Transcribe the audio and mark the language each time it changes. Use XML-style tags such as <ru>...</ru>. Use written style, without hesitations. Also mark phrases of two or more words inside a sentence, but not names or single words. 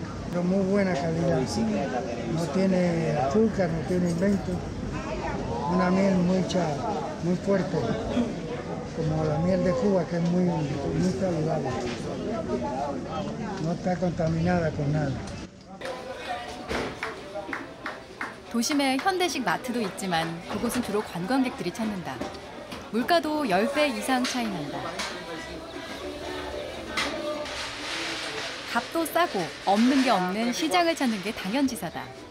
<es>Pero muy buena calidad. No tiene azúcar, no tiene invento. Una miel muy fuerte, como la miel de Cuba, que es muy saludable. No está contaminada con nada.</es> <ko>도심에 현대식 마트도 있지만 그곳은 주로 관광객들이 찾는다. 물가도 10배 이상 차이 난다. 값도 싸고 없는 게 없는 시장을 찾는 게 당연지사다.</ko>